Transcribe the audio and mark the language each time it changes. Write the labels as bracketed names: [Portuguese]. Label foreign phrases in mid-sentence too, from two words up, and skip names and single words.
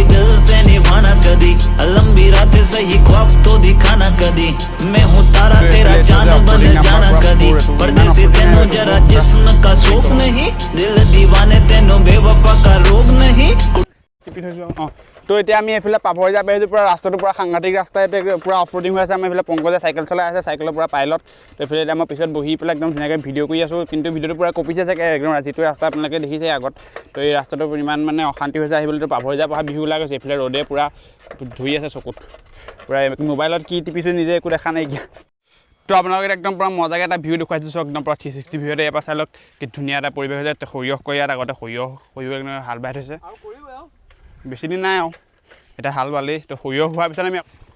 [Hindi] दिल से निभाना कदी लंबी रातें सही ख्वाब तो दिखाना कदी मैं हूँ तारा तेरा चांद बन जाना कदी परदेसी तेनू जरा जिस्म का शौक नहीं दिल दीवाने तेनू बेवफा का रोग नहीं [Assamese] তো এতিয়া আমি এফালে পাভৰিজাপ আহিছোঁ পুৰা ৰাস্তাটো পুৰা সাংঘাতিক ৰাস্তা এইটো পুৰা অফৰোডিং হৈ আছে আমি এফালে পঙ্কজে চাইকেল চলাই আছে চাইকেলৰ পুৰা পাইলট তো এফালে এতিয়া মই পিছত বহি পেলাই একদম ধুনীয়াকৈ ভিডিঅ' কৰি আছোঁ কিন্তু ভিডিঅ'টো পুৰা কপিছে চাগে একদম যিটো ৰাস্তা আপোনালোকে দেখিছে আগত তো এই ৰাস্তাটো ইমান মানে অশান্তি হৈছে আহিবলৈ তো পাভৰিজাপ অহা বিহু ওলাই গৈছে এইফালে ৰ'দে পুৰা ধুই আছে চকুত পুৰা মোবাইলত কি টিপিছোঁ নিজে একো দেখা নাইকিয়া তো আপোনালোকে একদম পুৰা মজাকৈ এটা ভিউ দেখুৱাইছোঁ একদম পুৰা 360 ভিউতে ইয়াৰ পৰা চাই লওক কি ধুনীয়া এটা পৰিৱেশ হৈছে সৰিয়হ কৰি ইয়াত আগতে সৰিয়হ একদম হাল বাই থৈছে বেছি দিন নাই আৰু এটা হাল বালি তো সৰিয়হ হোৱাৰ পিছত আমি